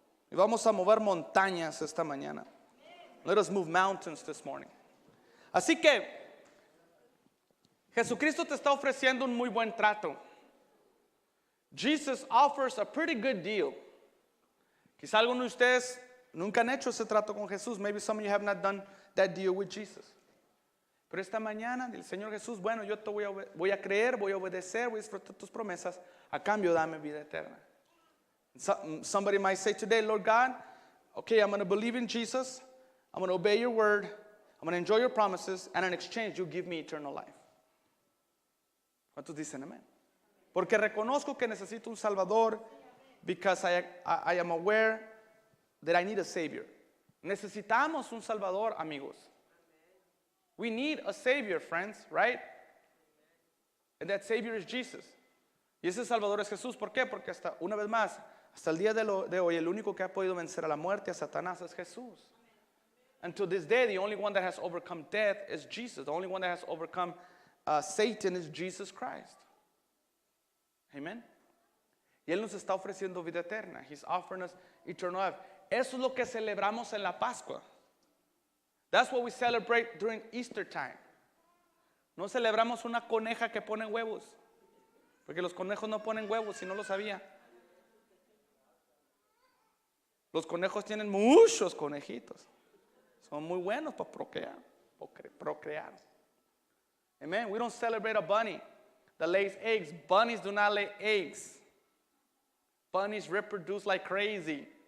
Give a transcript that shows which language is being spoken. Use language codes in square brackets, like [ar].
[es] Y vamos a mover montañas esta mañana. [en] Let us move mountains this morning. [es] Así que Jesucristo te está ofreciendo un muy buen trato. [en] Jesus offers a pretty good deal. [es] Quizá algunos de ustedes nunca han hecho ese trato con Jesús. [en] Maybe some of you have not done that deal with Jesus. [es] Pero esta mañana el Señor Jesús, bueno, yo te voy a creer, voy a obedecer, voy a disfrutar tus promesas. A cambio, dame vida eterna. [en] Somebody might say today, Lord God, okay, I'm going to believe in Jesus. I'm going to obey your word. I'm going to enjoy your promises. And in exchange, you give me eternal life. [es] ¿Cuántos dicen amén? Porque reconozco que necesito un Salvador, [en] because I am aware that I need a Savior. [es] Necesitamos un Salvador, amigos. [en] We need a Savior, friends, right? And that Savior is Jesus. [es] Y ese Salvador es Jesús. ¿Por qué? Porque una vez más, hasta el día de hoy, el único que ha podido vencer a la muerte, a Satanás, es Jesús. [en] And to this day, the only one that has overcome death is Jesus. The only one that has overcome Satan is Jesus Christ. Amen. [es] Y Él nos está ofreciendo vida eterna. [en] He's offering us eternal life. [es] Eso es lo que celebramos en la Pascua. [en] That's what we celebrate during Easter time. [es] No celebramos una coneja que pone huevos. Porque los conejos no ponen huevos, si no lo sabía. Los conejos tienen muchos conejitos. Son muy buenos para procrear. Amen. [en] We don't celebrate a bunny that lays eggs. Bunnies do not lay eggs. Bunnies reproduce like crazy.